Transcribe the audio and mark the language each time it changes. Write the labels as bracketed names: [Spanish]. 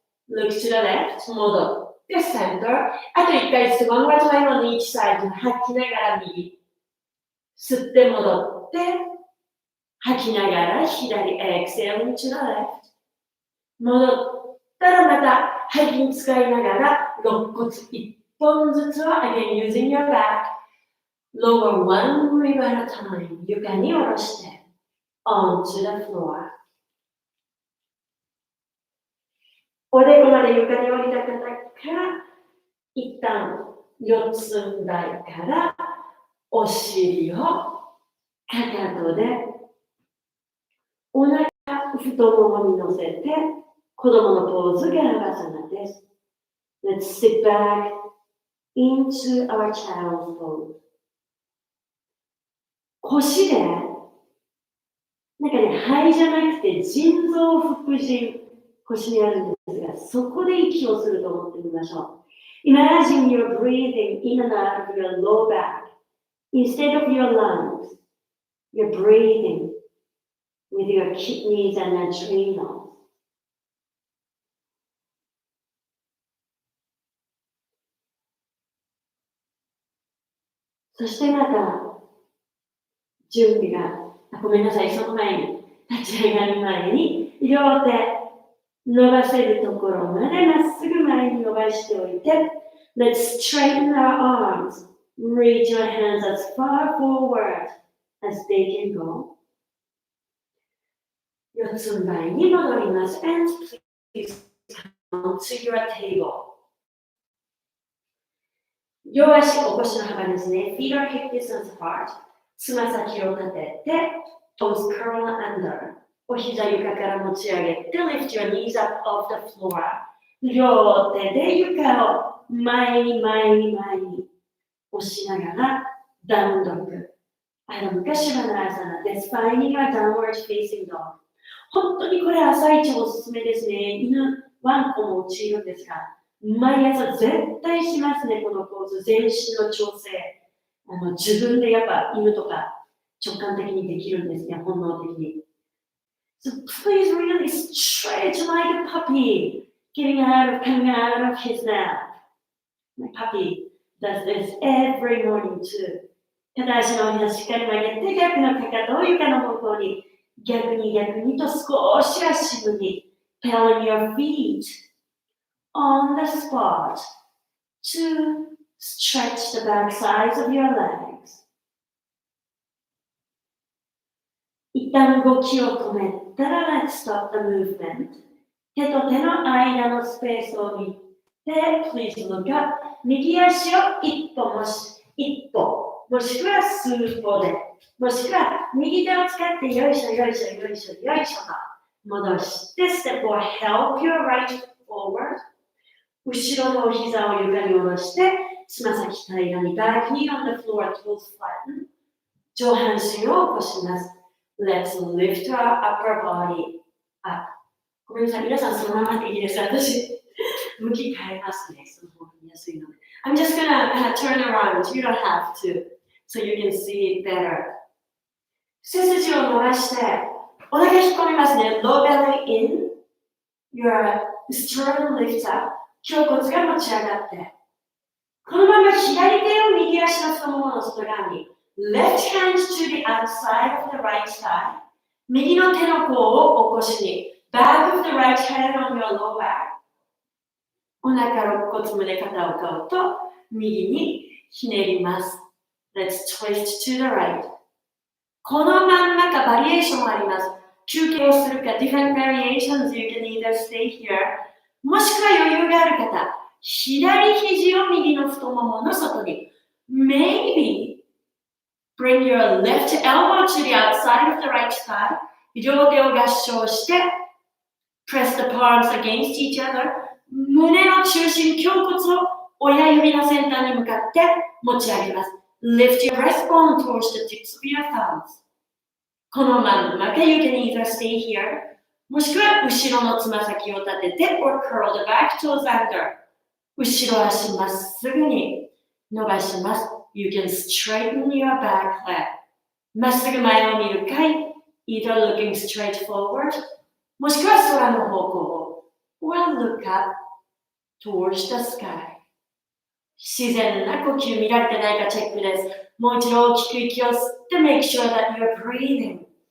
[English] Look to the left. [Japanese] 戻って [English] center. [Japanese] あと一回ずつ [English] one more time on each side. [Japanese] 吐きながら右。吸って戻って吐きながら左 [English] Exhaling to the left. [Japanese] 戻ったらまた背筋使いながら肋骨一本ずつは [English] again using your back Lower one rib at a time. [Japanese] 床に下ろして [English] onto the floor. [Japanese] おでこまで床に降りた方から一旦四つん這いからお尻をかかとでお腹太ももに乗せて子供のポーズがラバサナです。 [English] Let's sit back into our child's pose. [Japanese] 腰でなんかね、肺じゃなくて腎臓副腎、腰にあるんですが、そこで息をすると思ってみましょう。 [English] Imagine you're breathing in and out of your low back. Instead of your lungs, you're breathing with your kidneys and adrenals. [Japanese] そしてまた、準備が、ごめんなさい、その前に、立ち上がる前に、両手、伸ばせるところまでまっすぐ前に伸ばしておいて、 [English] Let's straighten our arms. Reach your hands as far forward as they can go. [Japanese] 四つん這いに戻ります。 [English] And please come to your table. [Japanese] 両足、お腰の幅ですね。 [English] Feet are hip distance apart. [Japanese] つま先を立てて、 [English] toes curl under. [Japanese] お膝床から持ち上げて、 [English] lift your knees up off the floor. [Japanese] 両手で床を前に前に前に押しながら、ダウンドッグ。昔はなさなです。 [English] Finding a downward facing dog. [Japanese] 本当にこれ朝一おすすめですね。犬、ワンコも陥るんですが、毎朝絶対しますね、このポーズ。全身の調整。自分でやっぱ犬とか直感的にできるんですね、本能的に。 [English] So please really stretch like a puppy, coming out of his nap. My puppy does this every morning too. [Japanese] 片足の膝しっかり曲げて、逆のかかとを床の方向に、逆に逆にと少し足踏み。 [English] Pedaling your feet on the spot to stretch the back sides of your legs. [Japanese] 一旦動きを止めたら [English] Let's stop the movement. [Japanese] 手と手の間のスペースを見て [English] Please look up. [Japanese] 右足を一歩もしくは数歩でもしくは右手を使ってよいしょよいしょよいしょよいしょと戻してステップを [English] Help your right forward. [Japanese] 後ろのお膝を床に下ろしてつま先平らに [English] Back knee on the floor, toes flatten. [Japanese] 上半身を起こします。 [English] Let's lift our upper body up. [Japanese] ごめんなさい、皆さんそのままでいいです。私、向き変えますね。その方が見やすいので。 [English] I'm just gonna turn around. You don't have to. So you can see it better. [Japanese] 背筋を伸ばして、お腹引っ込みますね。 [English] Low belly in. Your sternum lifts up. [Japanese] 胸骨が持ち上がって。このまま左手を右足の太ももの外側に。 [English] Left hand to the outside of the right thigh. [Japanese] 右の手の甲を起こしに。 [English] Back of the right hand on your low back. [Japanese] お腹、肋骨、胸、肩を買うと右にひねります。 [English] Let's twist to the right. [Japanese] このまんまかバリエーションもあります。休憩をするか [English] different variations. You can either stay here. [Japanese] もしくは余裕がある方、左肘を右の太ももの外に。 [English] Maybe bring your left elbow to the outside of the right thigh. [Japanese] 両手を合掌して、 [English] press the palms against each other. [Japanese] 胸の中心、胸骨を親指の先端に向かって持ち上げます。 [English] Lift your breastbone towards the tips of your thumbs. [Japanese] このまんまか [English] You can either stay here. [Japanese] もしくは後ろのつま先を立てて [English] or curl the back toes under. [Japanese] 後ろ足まっすぐに伸ばします。 [English] You can straighten your back leg. [Japanese] まっすぐ前を見るかい [English] either looking straight forward [Japanese] もしくは空の方向を [English] or look up towards the sky. [Japanese] 自然な呼吸見られてないかチェックです。もう一度大きく息を吸って [English] make sure that you're breathing.